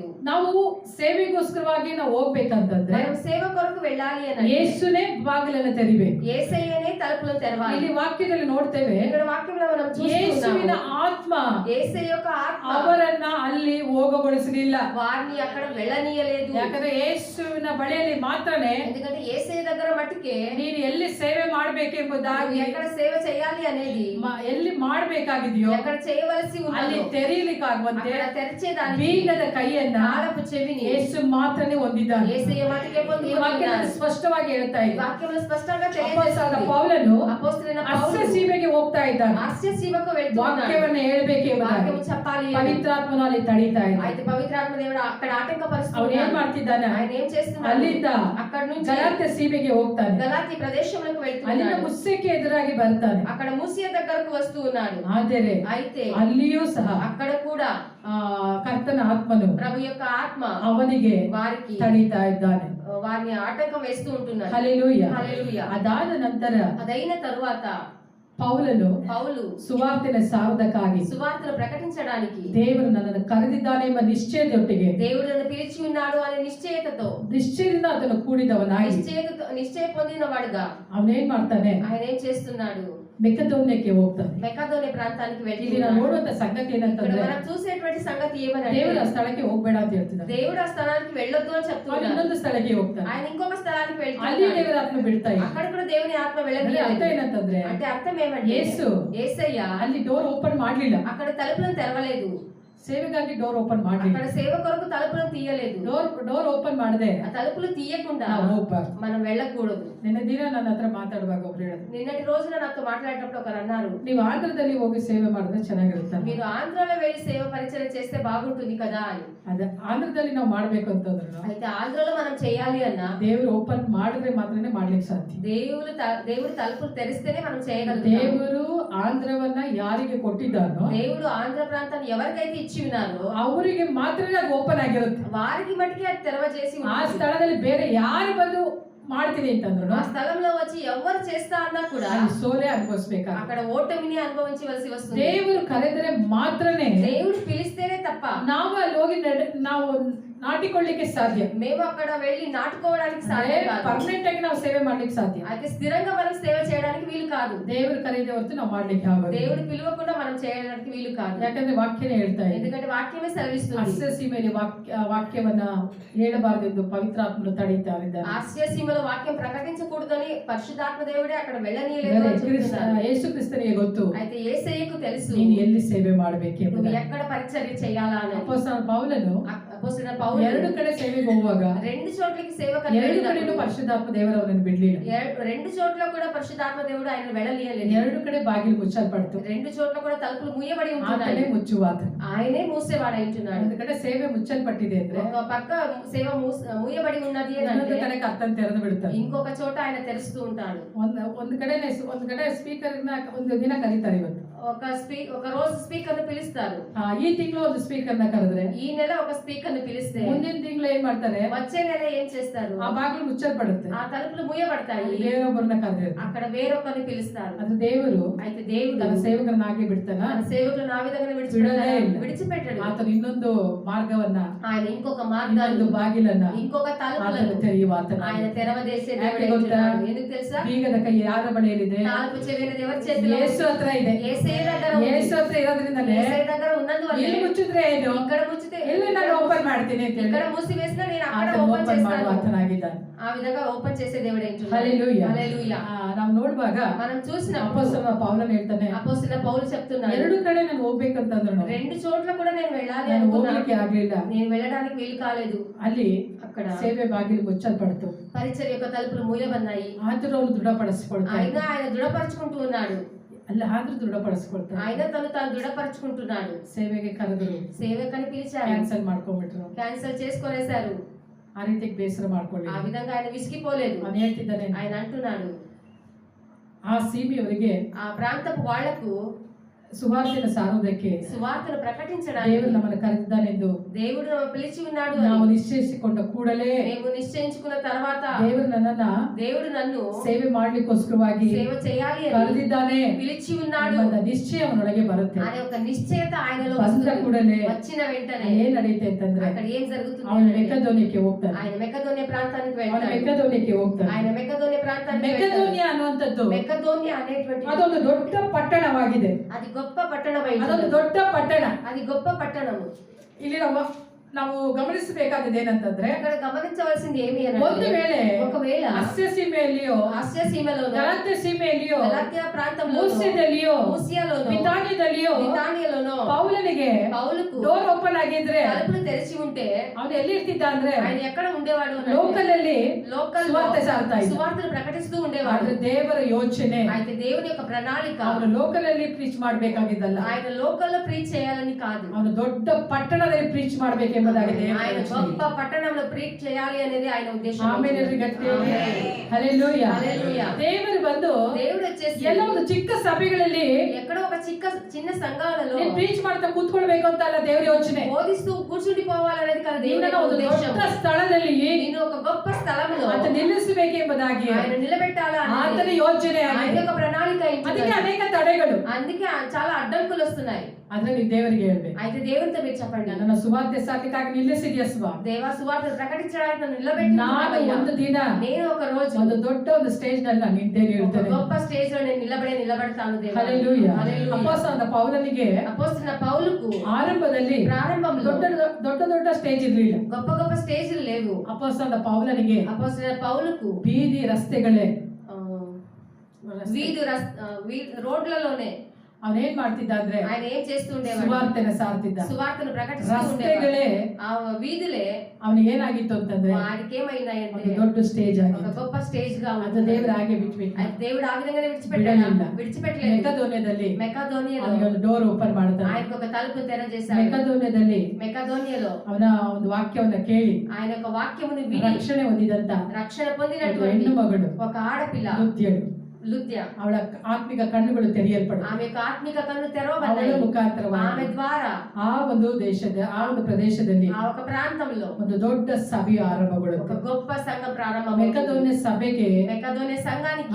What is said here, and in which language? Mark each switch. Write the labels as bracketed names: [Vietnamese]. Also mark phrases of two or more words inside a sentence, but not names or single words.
[Kannada] ನಾವು ಸೇವೆಗೋಸ್ಕರವಾಗಿ ನಾವು ಹೋಗ್ಬೇಕಂತಂದ್ರೆ [Telugu] మనం సేవ కొరకు వెళ్ళాలి అని [Kannada] ಯೇಸುನೇ ಬಾಗಿಲನ್ನು ತೆರಿಬೇಕು. [Telugu] యేసయ్యనే తలుపులను తెరవాలి. [Kannada] ಇಲ್ಲಿ ವಾಕ್ಯದಲ್ಲಿ ನೋಡ್ತೇವೆ, [Telugu] ఇక్కడ వాక్యంలో మనం [Kannada] ಯೇಸುವಿನ [Telugu] చూస్తున్నాము [Kannada] ಆತ್ಮ [Telugu] యేసయ్య యొక్క ఆత్మ [Kannada] ಅವರನ್ನ ಅಲ್ಲಿ ಹೋಗಗೊಳಿಸಲಿಲ್ಲ. [Telugu] వారిని అక్కడ వెళ్ళనీయలేదు. [Kannada] ಯಾಕಂದ್ರೆ ಯೇಸುವಿನ ಬಳಿಯಲ್ಲಿ ಮಾತ್ರನೇ [Telugu] ఎందుకంటే యేసయ్య దగ్గర మట్టుకే [Kannada] ನೀನು ಎಲ್ಲಿ ಸೇವೆ ಮಾಡ್ಬೇಕೆಂಬುದಾಗಿ, [Telugu] ఎక్కడ సేవ చేయాలి అనేది [Kannada] ಎಲ್ಲಿ ಮಾಡ್ಬೇಕಾಗಿದೆಯೋ [Telugu] ఎక్కడ చేయవలసి [Kannada] ಅಲ್ಲಿ [Telugu] ఉన్నదో [Kannada] ತೆರೀಲಿಕ್ಕಾಗುವಂತೆ [Telugu] అక్కడ తెరిచేదానికి [Kannada] ಬೀಗದ ಕೈಯನ್ನ [Telugu] తాళపు చెవిని [Kannada] ಯೇಸು ಮಾತ್ರನೇ ಹೊಂದಿದ್ದಾನೆ. [Telugu] యేసయ్య మట్టుకే [Kannada] ಈ [Telugu] పొందుకున్నాడు. [Kannada] ವಾಕ್ಯದಲ್ಲಿ ಸ್ಪಷ್ಟವಾಗಿ ಹೇಳ್ತಾ [Telugu] ఈ [Kannada] ಇದೆ. [Telugu] వాక్యంలో స్పష్టంగా [Kannada] ಅಪೊಸ್ತಲನಾದ [Telugu] తెలియజేస్తుంది. [Kannada] ಪೌಲನು [Telugu] అపోస్తలుడైన [Kannada] ಅಸ್ಯ [Telugu] పౌలు [Kannada] ಸೀಮೆಗೆ ಹೋಗ್ತಾ ಇದ್ದಾನೆ. [Telugu] ఆస్య సీమకు వెళ్తున్నాడు. [Kannada] ವಾಕ್ಯವನ್ನು ಹೇಳ್ಬೇಕೆಂಬುದಾಗಿ [Telugu] వాక్యము చెప్పాలి అని. [Kannada] ಪವಿತ್ರಾತ್ಮನು ಅಲ್ಲಿ ತಡೀತಾ ಇದ್ದಾನೆ. [Telugu] అయితే పవిత్రాత్మ దేవుడు అక్కడ [Kannada] ಅವನು ಏನ್ [Telugu] ఆటంకపరుస్తున్నాడు. [Kannada] ಮಾಡ್ತಿದ್ದಾನೆ? [Telugu] ఆయన ఏం చేస్తున్నాడు? [Kannada] ಅಲ್ಲಿಂದ [Telugu] అక్కడ నుంచి [Kannada] ಗಲಾತ್ಯ ಸೀಮೆಗೆ ಹೋಗ್ತಾನೆ. [Telugu] గలాతి ప్రదేశంలోకి [Kannada] ಅಲ್ಲಿಂದ [Telugu] వెళ్తున్నాడు. [Kannada] ಮುಸ್ಸೆಗೆ ಎದುರಾಗಿ ಬರ್ತಾನೆ. [Telugu] అక్కడ మూసియా దగ్గరకు వస్తూ ఉన్నాడు. [Kannada] ಆದರೆ [Telugu] అయితే [Kannada] ಅಲ್ಲಿಯೂ ಸಹ [Telugu] అక్కడ కూడా [Kannada] ಕರ್ತನ ಆತ್ಮನು [Telugu] ప్రభు యొక్క ఆత్మ [Kannada] ಅವನಿಗೆ [Telugu] వారికి [Kannada] ತಡೀತಾ ಇದ್ದಾನೆ. [Telugu] వారిని ఆటంకం వేస్తూ ఉంటున్నారు. [Kannada] ಹಲ್ಲೆಲೂಯ. [Telugu] హల్లెలూయా. [Kannada] ಅದಾದ ನಂತರ [Telugu] అదైన తరువాత [Kannada] ಪೌಲನು [Telugu] పౌలు [Kannada] ಸುವಾರ್ತೆನ ಸಾರುವುದಕ್ಕಾಗಿ [Telugu] సువార్తను ప్రకటించడానికి [Kannada] ದೇವರು ನನ್ನನ್ನು ಕರೆದಿದ್ದಾನೆ ಎಂಬ ನಿಶ್ಚಯದೊಟ್ಟಿಗೆ [Telugu] దేవుడు నన్ను పిలిచి ఉన్నాడు అనే నిశ్చయతతో [Kannada] ನಿಶ್ಚಯದಿಂದ ಅದನ್ನು ಕೂಡಿದವನಾಗಿ [Telugu] నిశ్చయ పొందిన వాడుగా [Kannada] ಅವನೇನ್ ಮಾಡ್ತಾನೆ? [Telugu] ఆయన ఏం చేస్తున్నాడు? [Kannada] ಮೆಕ್ಕದೋನ್ಯಕ್ಕೆ ಹೋಗ್ತಾನೆ. [Telugu] మెకదోనే ప్రాంతానికి [Kannada] ಇಲ್ಲಿ ನಾವು [Telugu] వెళ్తున్నాడు. [Kannada] ನೋಡುವಂತ ಸಂಗತಿ [Telugu] ఇక్కడ [Kannada] ಏನಂತಂದ್ರೆ [Telugu] మనం చూసేటువంటి సంగతి ఏమనంటే [Kannada] ದೇವರು ಆ ಸ್ಥಳಕ್ಕೆ ಹೋಗ್ಬೇಡ ಅಂತ ಹೇಳ್ತಿದ್ದಾನೆ. [Telugu] దేవుడు ఆ స్థలానికి వెళ్ళొద్దు అని [Kannada] ಅವನು [Telugu] చెప్తున్నాడు. [Kannada] ಇನ್ನೊಂದು ಸ್ಥಳಕ್ಕೆ ಹೋಗ್ತಾನೆ. [Telugu] ఆయన ఇంకొక స్థలానికి [Kannada] ಅಲ್ಲಿ [Telugu] వెళ్తున్నాడు. [Kannada] ದೇವರ ಆತ್ಮ ಬಿಡ್ತಾ ಇದೆ. [Telugu] అక్కడ కూడా దేవుని ఆత్మ [Kannada] ಅಂದ್ರೆ [Telugu] వెళ్ళలేదు. [Kannada] ಅರ್ಥ ಏನಂತಂದ್ರೆ [Telugu] అంటే అర్థం ఏమంటే [Kannada] ಯೇಸು [Telugu] యేసయ్య [Kannada] ಅಲ್ಲಿ [English] door open [Kannada] ಮಾಡ್ಲಿಲ್ಲ. [Telugu] అక్కడ తలుపులను తెరవలేదు. [Kannada] ಸೇವೆಗಾಗಿ [English] door open [Kannada] ಮಾಡ್ಲಿಲ್ಲ. [Telugu] అక్కడ సేవ కొరకు తలుపులను తీయలేదు. [English] door open [Kannada] ಮಾಡದೆ [Telugu] ఆ తలుపులు తీయకుండా [Kannada] ನಾವು ಹೋಗ್ಬಾರ್ದು. [Telugu] మనం వెళ్ళకూడదు. [Kannada] ನಿನ್ನೆ ದಿನ ನನ್ನ ಹತ್ರ ಮಾತಾಡುವಾಗ ಒಬ್ರು ಹೇಳಿದ್ರು, [Telugu] నిన్నటి రోజున నాతో మాట్లాడేటప్పుడు ఒకరు అన్నారు, [Kannada] ನೀವು ಆಂಧ್ರದಲ್ಲಿ ಹೋಗಿ ಸೇವೆ ಮಾಡಿದ್ರೆ ಚೆನ್ನಾಗಿರುತ್ತೆ. [Telugu] మీరు ఆంధ్రాలో వెళ్ళి సేవ పరిచయం చేస్తే బాగుంటుంది కదా అని. [Kannada] ಅದೇ ಆಂಧ್ರದಲ್ಲಿ ನಾವು ಮಾಡ್ಬೇಕು ಅಂತಂದ್ರು [Telugu] అయితే ఆంధ్రాలో మనం చేయాలి అన్నా [Kannada] ದೇವರು ಓಪನ್ ಮಾಡಿದ್ರೆ ಮಾತ್ರನೇ ಮಾಡ್ಲಿಕ್ಕೆ ಸಾಧ್ಯ. [Telugu] దేవుడు తలుపులు తెరిస్తేనే మనం చేయగలుగుతాం. [Kannada] ದೇವರು ಆಂಧ್ರವನ್ನ ಯಾರಿಗೆ ಕೊಟ್ಟಿದ್ದಾನೋ [Telugu] దేవుడు ఆంధ్ర ప్రాంతాన్ని ఎవరికైతే ఇచ్చి ఉన్నారో [Kannada] ಅವರಿಗೆ ಮಾತ್ರನೇ ಅದು ಓಪನ್ ಆಗಿರುತ್ತೆ. [Telugu] వారికి మటుకే అది తెరవజేసి [Kannada] ಆ [Telugu] ఉంటుంది. [Kannada] ಸ್ಥಳದಲ್ಲಿ ಬೇರೆ ಯಾರು ಬಂದು ಮಾಡ್ತೀನಿ ಅಂತಂದ್ರು [Telugu] ఆ స్థలంలో వచ్చి ఎవరు చేస్తా అన్నా కూడా [Kannada] ಅಲ್ಲಿ ಸೋಲೆ ಅನುಭವಿಸ್ಬೇಕಾಗ [Telugu] అక్కడ ఓటమిని అనుభవించవలసి వస్తుంది. [Kannada] ದೇವರು ಕರೆದರೆ ಮಾತ್ರನೇ [Telugu] దేవుడు పిలిస్తేనే తప్ప [Kannada] ನಾವು ಅಲ್ಲಿ ಹೋಗಿ ನಾವು ನಾಟಿಕೊಳ್ಳಿಕ್ಕೆ ಸಾಧ್ಯ. [Telugu] మేము అక్కడ వెళ్ళి నాటుకోవడానికి సాధ్యం కాదు. [Kannada] ಪರ್ಮನೆಂಟ್ ಆಗಿ ನಾವು ಸೇವೆ ಮಾಡ್ಲಿಕ್ಕೆ ಸಾಧ್ಯ. [Telugu] అయితే స్థిరంగా మనం సేవ చేయడానికి వీలు కాదు. [Kannada] ದೇವರು ಕರೆಯದೆ ಹೊರತು ನಾವು ಮಾಡ್ಲಿಕ್ಕೆ ಆಗೋದಿಲ್ಲ. [Telugu] దేవుడు పిలువకుండా మనం చేయడానికి వీలు కాదు. [Kannada] ಯಾಕಂದ್ರೆ ವಾಕ್ಯನೇ ಹೇಳ್ತಾ ಇದೆ, [Telugu] ఎందుకంటే వాక్యమే సెలవిస్తుంది. [Kannada] ಅಸ್ಯ ಸೀಮೆಯಲ್ಲಿ ವಾಕ್ಯವನ್ನ ಹೇಳಬಾರದೆಂದು ಪವಿತ್ರಾತ್ಮನು ತಡೀತಾ ಇದ್ದಾನೆ. [Telugu] ఆస్య సీమలో వాక్యం ప్రకటించకూడదని పరిశుద్ధాత్మ దేవుడే అక్కడ వెళ్ళనీయలేదు అని చెప్తున్నారు. [Kannada] ಯೇಸು ಕ್ರಿಸ್ತನಿಗೆ ಗೊತ್ತು [Telugu] అయితే యేసయ్యకు తెలుసు [Kannada] ನೀನು ಎಲ್ಲಿ ಸೇವೆ [Telugu] నువ్వు [Kannada] ಮಾಡಬೇಕೆಂಬುದು. [Telugu] ఎక్కడ పరిచర్య చేయాలా అని. [Kannada] ಅಪೊಸ್ತಲನಾದ ಪೌಲನು [Telugu] అపోస్తలుడైన పౌలు [Kannada] ಎರಡು ಕಡೆ ಸೇವೆಗೆ ಹೋಗುವಾಗ [Telugu] రెండు చోట్లకి సేవకు [Kannada] ಎರಡು ಕಡೆನೂ [Telugu] వెళ్ళినప్పుడు [Kannada] ಪರಿಶುದ್ಧಾತ್ಮ ದೇವರು ಅವನನ್ನು ಬಿಡ್ಲಿಲ್ಲ. [Telugu] రెండు చోట్ల కూడా పరిశుద్ధాత్మ దేవుడు ఆయన వెళ్ళనీయలేదు. [Kannada] ಎರಡು ಕಡೆ ಬಾಗಿಲು ಮುಚ್ಚಲ್ಪಡ್ತು. [Telugu] రెండు చోట్ల కూడా తలుపులు మూయబడి [Kannada] ಆತನೇ [Telugu] ఉంటున్నాయి. [Kannada] ಮುಚ್ಚುವಾತನು. [Telugu] ఆయనే మూసేవాడై ఉంటున్నాడు. [Kannada] ಒಂದು ಕಡೆ ಸೇವೆ ಮುಚ್ಚಲ್ಪಟ್ಟಿದೆ ಅಂದ್ರೆ [Telugu] ఒక పక్క సేవ మూయబడి ఉన్నది అని [Kannada] ಇನ್ನೊಂದು [Telugu] అంటే [Kannada] ಕಡೆ ಕರ್ತನ್ ತೆರೆದು ಬಿಡ್ತಾನೆ. [Telugu] ఇంకొక చోట ఆయన తెరుస్తూ ఉంటాడు. [Kannada] ಒಂದು ಕಡೆ ಸ್ಪೀಕರ್ ಒಂದು ದಿನ ಕರೀತಾರೆ. ಇವತ್ತು [Telugu] ఒక రోజు స్పీకర్ ని పిలుస్తారు. [Kannada] ಈ ತಿಂಗಳು ಒಂದು ಸ್ಪೀಕರ್ ನ ಕರೆದ್ರೆ [Telugu] ఈ నెల ఒక స్పీకర్ ని పిలిస్తే [Kannada] ಮುಂದಿನ ತಿಂಗಳು ಏನ್ ಮಾಡ್ತಾರೆ? [Telugu] వచ్చే నెల ఏం చేస్తారు? [Kannada] ಆ ಬಾಗಿಲು ಮುಚ್ಚಲ್ಪಡುತ್ತೆ. [Telugu] ఆ తలుపులు మూయబడతాయి. [Kannada] ದೇವರನ್ನ ಕರೆದಿರ್ತಾರೆ. [Telugu] అక్కడ వేరొకరిని పిలుస్తారు. [Kannada] ಅದು ದೇವರು [Telugu] అయితే దేవుడు [Kannada] ತನ್ನ ಸೇವಕರನ್ನಾಗಿ ಬಿಡ್ತಾನ, [Telugu] తన సేవకులను ఆ విధంగా [Kannada] ಬಿಡೋದೇ ಇಲ್ಲ. [Telugu] విడిచిపెట్టడు. [Kannada] ಆತನು ಇನ್ನೊಂದು ಮಾರ್ಗವನ್ನ, [Telugu] ఆయన ఇంకొక [Kannada] ಇನ್ನೊಂದು [Telugu] మార్గాన్ని, [Kannada] ಬಾಗಿಲನ್ನ [Telugu] ఇంకొక [Kannada] ಆತನು [Telugu] తలుపులను [Kannada] ತೆರೆಯುವಾತನ. [Telugu] ఆయన తెరవదేసే [Kannada] ಯಾಕೆ [Telugu] దేవుడై [Kannada] ಗೊತ್ತಾ? [Telugu] ఉంటున్నాడు. ఎందుకు తెలుసా? [Kannada] ಬೀಗದ ಕೈ ಯಾರ ಬಳಿಯಲ್ಲಿದೆ? [Telugu] తాళపు చెవినది ఎవరి చేతిలో? [Kannada] ಯೇಸು ಹತ್ರ ಇದೆ. [Telugu] యేసయ్య దగ్గర ఉంది. [Kannada] ಯೇಸು ಹತ್ರ ಇರೋದ್ರಿಂದಲೇ [Telugu] యేసయ్య దగ్గర ఉన్నందువల్ల [Kannada] ಇಲ್ಲಿ ಮುಚ್ಚಿದ್ರೆ ಏನು? [Telugu] ఇక్కడ ముచ్చితే [Kannada] ಎಲ್ಲಿ ನಾನು ಓಪನ್ ಮಾಡ್ತೀನಿ ಅಂತ ಹೇಳಿ [Telugu] ఇక్కడ మూసివేసినా నేను అక్కడ [Kannada] ಆತನು [Telugu] ఓపెన్ [Kannada] ಓಪನ್ ಮಾಡುವ [Telugu] చేస్తాను. [Kannada] ಆತನಾಗಿದ್ದಾನೆ. [Telugu] ఆ విధంగా ఓపెన్ చేసే దేవుడై ఉంటున్నాడు. [Kannada] ಹಲ್ಲೆಲೂಯಾ. [Telugu] హల్లెలూయా. [Kannada] ನಾವು ನೋಡುವಾಗ [Telugu] మనం చూసినప్పుడు [Kannada] ಅಪೊಸ್ತಲನಾದ ಪೌಲನು ಹೇಳ್ತಾನೆ, [Telugu] అపోస్తలుడైన పౌలు చెప్తున్నాడు, [Kannada] ಎರಡು ಕಡೆ ನಾನು ಹೋಗ್ಬೇಕಂತಂದ್ರು [Telugu] రెండు చోట్ల కూడా నేను వెళ్ళాలి [Kannada] ನಾನು [Telugu] అనుకున్నాను. [Kannada] ಹೋಗ್ಲಿಕ್ಕೆ ಆಗ್ಲಿಲ್ಲ. [Telugu] నేను వెళ్ళడానికి వీలు కాలేదు. [Kannada] ಅಲ್ಲಿ [Telugu] అక్కడ [Kannada] ಸೇವೆ ಬಾಗಿಲು ಮುಚ್ಚಲ್ಪಡ್ತು. [Telugu] పరిచర్య యొక్క తలుపులు మూయబన్నాయి. [Kannada] ಆದರೂ ಅವರು ದೃಢಪಡಿಸಿಕೊಳ್ತಾರೆ. [Telugu] అయినా ఆయన దృఢపరచుకుంటూ ఉన్నాడు. [Kannada] ಅಲ್ಲ ಆದ್ರೂ ದೃಢಪಡಿಸ್ಕೊಳ್ತಾರೆ. [Telugu] ఆయన తాను దృఢపరచుకుంటున్నాడు. [Kannada] ಸೇವೆಗೆ ಕರೆದ್ರು, [Telugu] సేవకని పిలిచారు, [Kannada] ಕ್ಯಾನ್ಸಲ್ ಮಾಡ್ಕೊಂಡ್ಬಿಟ್ರು. [Telugu] క్యాన్సల్ చేసుకొనేశారు. [Kannada] ಆ ರೀತಿ ಬೇಸರ ಮಾಡ್ಕೊಳ್ಳಿ. [Telugu] ఆ విధంగా ఆయన విసిగిపోలేదు. [Kannada] ಅವನು ಹೇಳ್ತಿದ್ದಾನೆ, [Telugu] ఆయన అంటున్నాడు, [Kannada] ಆ ಸೀಮೆಯವರಿಗೆ [Telugu] ఆ ప్రాంతపు వాళ్లకు [Kannada] ಸುವಾರ್ತೆಯನ್ನು ಸಾರುವುದಕ್ಕೆ [Telugu] సువార్తను [Kannada] ದೇವರು [Telugu] ప్రకటించడానికి [Kannada] ನಮ್ಮನ್ನು ಕರೆದಿದ್ದಾನೆಂದು [Telugu] దేవుడు పిలిచి ఉన్నాడు [Kannada] ನಾವು [Telugu] అని [Kannada] ನಿಶ್ಚಯಿಸಿಕೊಂಡ ಕೂಡಲೇ [Telugu] మేము నిశ్చయించుకున్న తర్వాత [Kannada] ದೇವರು ನನ್ನನ್ನ [Telugu] దేవుడు నన్ను [Kannada] ಸೇವೆ ಮಾಡ್ಲಿಕ್ಕೋಸ್ಕರವಾಗಿ [Telugu] సేవ చేయాలి అని [Kannada] ಕರೆದಿದ್ದಾನೆ [Telugu] పిలిచి ఉన్నాడు [Kannada] ಎಂಬ ನಿಶ್ಚಯ ಅವನೊಳಗೆ ಬರುತ್ತೆ. [Telugu] అనే ఒక నిశ్చయత ఆయనలో [Kannada] ಬಂದ [Telugu] వస్తుంది. [Kannada] ಕೂಡಲೇ [Telugu] వచ్చిన వెంటనే [Kannada] ಏನ್ ನಡೆಯುತ್ತೆ ಅಂತಂದ್ರೆ [Telugu] అక్కడ ఏం జరుగుతుంది [Kannada] ಅವನು [Telugu] అంటే, [Kannada] ಮೆಕ್ಕದೋನಿಯಕ್ಕೆ ಹೋಗ್ತಾನೆ. [Telugu] ఆయన మెకదోనియా ప్రాంతానికి [Kannada] ಅವನು [Telugu] వెళ్తాడు. [Kannada] ಮೆಕ್ಕದೋನಿಯಕ್ಕೆ ಹೋಗ್ತಾನೆ. [Telugu] ఆయన మెకదోనియా ప్రాంతానికి వెళ్తాడు. [Kannada] ಮೆಕ್ಕದೋನಿಯಾ ಅನ್ನುವಂಥದ್ದು [Telugu] మెకదోనియా అనేటువంటి [Kannada] ಅದೊಂದು ದೊಡ್ಡ ಪಟ್ಟಣವಾಗಿದೆ. [Telugu] అది గొప్ప పట్టణమైంది. [Kannada] ಅದೊಂದು ದೊಡ್ಡ ಪಟ್ಟಣ. [Telugu] అది గొప్ప పట్టణము. [Kannada] ಇಲ್ಲಿ ನಾವು ಗಮನಿಸಬೇಕಾದದ್ದು ಏನಂತಂದ್ರೆ, [Telugu] ఇక్కడ గమనించవలసింది ఏమి అని [Kannada] ಒಂದು ವೇಳೆ [Telugu] ఒకవేళ [Kannada] ಅಸ್ಯ ಸೀಮೆಯಲ್ಲಿಯೋ [Telugu] ఆసియా సీమలోనో [Kannada] ಗಲಾತ್ಯ ಸೀಮೆಯಲ್ಲಿಯೋ [Telugu] గలాత్యా ప్రాంతంలో [Kannada] ಮೂಸ್ಯದಲ್ಲಿಯೋ [Telugu] మూసియాలోనో [Kannada] ಬಿತಾನ್ಯದಲ್ಲಿಯೋ [Telugu] బితానియాలోనో [Kannada] ಪೌಲನಿಗೆ [Telugu] పౌలుకు [English] door open [Kannada] ಆಗಿದ್ರೆ [Telugu] తలుపులు తెరిచి ఉంటే [Kannada] ಅವನು ಎಲ್ಲಿ ಇರ್ತಿದ್ದ ಅಂದ್ರೆ [Telugu] ఆయన ఎక్కడ ఉండేవాడు అంటే, [Kannada] ಲೋಕಲ್ ಅಲ್ಲಿ [Telugu] లోకల్ [Kannada] ಸುವಾರ್ತೆ ಸಾರ್ತಾ ಇದ್ದ. [Telugu] సువార్తను ప్రకటిస్తూ ఉండేవాడు. [Kannada] ಆದ್ರೆ ದೇವರ ಯೋಚನೆ [Telugu] అయితే దేవుని యొక్క ప్రణాళిక [Kannada] ಅವನು ಲೋಕಲ್ ಅಲ್ಲಿ ಪ್ರೀಚ್ ಮಾಡ್ಬೇಕಾಗಿದ್ದಲ್ಲ, [Telugu] ఆయన లోకల్లో ప్రీచ్ చేయాలని కాదు, [Kannada] ಅವನು ದೊಡ್ಡ ಪಟ್ಟಣದಲ್ಲಿ ಪ್ರೀಚ್ ಮಾಡ್ಬೇಕೆಂಬುದಾಗಿ ದೇವರ [Telugu] ఆయన [Kannada] ಯೋಚನೆ. [Telugu] గొప్ప పట్టణంలో ప్రీచ్ చేయాలి అనేది ఆయన ఉద్దేశం. [Kannada] ಆಮೇಲೆ ಎಲ್ರಿಗೂ ಗಟ್ಟಿ ಆಮೆನ್. ಹಲ್ಲೆಲೂಯಾ. [Telugu] హల్లెలూయా. [Kannada] ದೇವರು ಬಂದು [Telugu] దేవుడు వచ్చేసి [Kannada] ಎಲ್ಲ ಒಂದು ಚಿಕ್ಕ ಸಭೆಗಳಲ್ಲಿ [Telugu] ఎక్కడో ఒక చిన్న సంఘాలలో [Kannada] ನೀನ್ ಪ್ರೀಚ್ ಮಾಡ್ತಾ ಕೂತ್ಕೊಳ್ಬೇಕು ಅಂತ ಅಲ್ಲ ದೇವರ ಯೋಚನೆ. [Telugu] బోధిస్తూ కూర్చుండిపోవాలనేది కాదు దేవుని [Kannada] ನಿನ್ನನ್ನು ಒಂದು [Telugu] ఉద్దేశం. [Kannada] ದೊಡ್ಡ ಸ್ಥಳದಲ್ಲಿ [Telugu] నిన్ను ఒక గొప్ప స్థలంలో [Kannada] ಆತ ನಿಲ್ಲಿಸಬೇಕೆಂಬುದಾಗಿ [Telugu] ఆయన నిలబెట్టాలా [Kannada] ಆತನ [Telugu] అనేది [Kannada] ಯೋಚನೆ [Telugu] ఆయన [Kannada] ಆಗಿದೆ. [Telugu] యొక్క ప్రణాళిక [Kannada] ಅದಕ್ಕೆ [Telugu] ఏంటి? [Kannada] ಅನೇಕ ತಡೆಗಳು. [Telugu] అందుకే చాలా అడ్డంకులు వస్తున్నాయి. [Kannada] ಆದ್ರೆ ನೀವು ದೇವರಿಗೆ ಹೇಳ್ಬೇಕು, [Telugu] అయితే దేవునితో మీరు చెప్పండి, [Kannada] ನನ್ನ ಸುವಾರ್ತೆ ಸಾರ್ಲಿಕ್ಕಾಗಿ ನಿಲ್ಲಿಸಿದ್ಯಾ ಸ್ವಾ. [Telugu] దేవా సువార్తను ప్రకటించడానికి నన్ను నిలబెట్టి [Kannada] ನಾನು [Telugu] ఉన్నావయ్యా. [Kannada] ಒಂದು ದಿನ [Telugu] నేను ఒక రోజు [Kannada] ಒಂದು ದೊಡ್ಡ ಒಂದು ಸ್ಟೇಜ್ ನಲ್ಲಿ ನಾನು ನಿಂತೇನೆ [Telugu] ఒక [Kannada] ಇರ್ತೇನೆ. [Telugu] గొప్ప స్టేజ్ లో నేను నిలబడతాను దేవా. [Kannada] ಹಲ್ಲೆಲೂಯಾ. [Telugu] హల్లెలూయా. [Kannada] ಅಪೊಸ್ತಲನಾದ ಪೌಲನಿಗೆ [Telugu] అపోస్తలుడైన పౌలుకు [Kannada] ಆರಂಭದಲ್ಲಿ [Telugu] ప్రారంభంలో [Kannada] ದೊಡ್ಡ ಸ್ಟೇಜ್ ಇರಲಿಲ್ಲ. [Telugu] గొప్ప స్టేజ్లు లేవు. [Kannada] ಅಪೊಸ್ತಲನಾದ ಪೌಲನಿಗೆ [Telugu] అపోస్తలుడైన పౌలుకు [Kannada] ಬೀದಿ ರಸ್ತೆಗಳೇ, [Telugu] రోడ్లలోనే [Kannada] ಅವನೇನ್ ಮಾಡ್ತಿದ್ದ ಅಂದ್ರೆ [Telugu] ఆయన ఏం చేస్తుండేవాడు? [Kannada] ಸುವಾರ್ತೆನ ಸಾರ್ತಿದ್ದ. [Telugu] సువార్తను ప్రకటిస్తూ [Kannada] ರಸ್ತೆಗಳೇ [Telugu] ఉండేవాడు. ఆ వీధులే [Kannada] ಅವನಿಗೆ ಏನಾಗಿತ್ತು ಅಂತಂದ್ರೆ [Telugu] వారికి ఏమైనాయంటే [Kannada] ಒಂದು ದೊಡ್ಡ ಸ್ಟೇಜ್ [Telugu] ఒక [Kannada] ಆಗಿತ್ತು. [Telugu] గొప్ప స్టేజ్ గా [Kannada] ಅದು [Telugu] ఉంటుంది. [Kannada] ದೇವರ ಹಾಗೆ ಬಿಟ್ಬಿಟ್ಟು [Telugu] అది దేవుడు ఆ విధంగానే [Kannada] ಬಿಡಲಿಲ್ಲ. [Telugu] విడిచిపెట్టలేదు. [Kannada] ಮೆಕದೋನ್ಯದಲ್ಲಿ [Telugu] మెకదోనియాలో [Kannada] ಅವನಿಗೆ ಒಂದು [English] door open [Kannada] ಮಾಡ್ತಾನೆ. [Telugu] ఆయనకు ఒక తలుపు తెరచేశాడు. [Kannada] ಮೆಕದೋನ್ಯದಲ್ಲಿ [Telugu] మెకదోనియాలో [Kannada] ಅವನ ಒಂದು ವಾಕ್ಯವನ್ನ ಕೇಳಿ [Telugu] ఆయన ఒక వాక్యమును విని [Kannada] ರಕ್ಷಣೆ ಹೊಂದಿದಂತ [Telugu] రక్షణ [Kannada] ಒಂದು [Telugu] పొందినటువంటి [Kannada] ಹೆಣ್ಣು ಮಗಳು [Telugu] ఒక ఆడపిల్ల [Kannada] ಲುದ್ಯಳು, [Telugu] లుద్య, [Kannada] ಅವಳ ಆತ್ಮಿಕ ಕಣ್ಣುಗಳು ತೆರೆಯಲ್ಪಡು. [Telugu] ఆమె యొక్క ఆత్మిక కన్ను [Kannada] ಅವಳ [Telugu] తెరవబడ్డాయి. ఆమె [Kannada] ಮುಖಾಂತರವಾಗಿ [Telugu] ద్వారా [Kannada] ಆ ಒಂದು ಪ್ರದೇಶದಲ್ಲಿ [Telugu] ఆ ఒక ప్రాంతంలో [Kannada] ಒಂದು ದೊಡ್ಡ ಸಭೆಯು [Telugu] ఒక [Kannada] ಆರಂಭಗೊಳ್ಳುತ್ತೆ. [Telugu] గొప్ప సంఘం ప్రారంభం. [Kannada] ಮೆಕದೋನ್ಯ ಸಭೆಗೆ, [Telugu] మెకదోనియా సంఘానికి,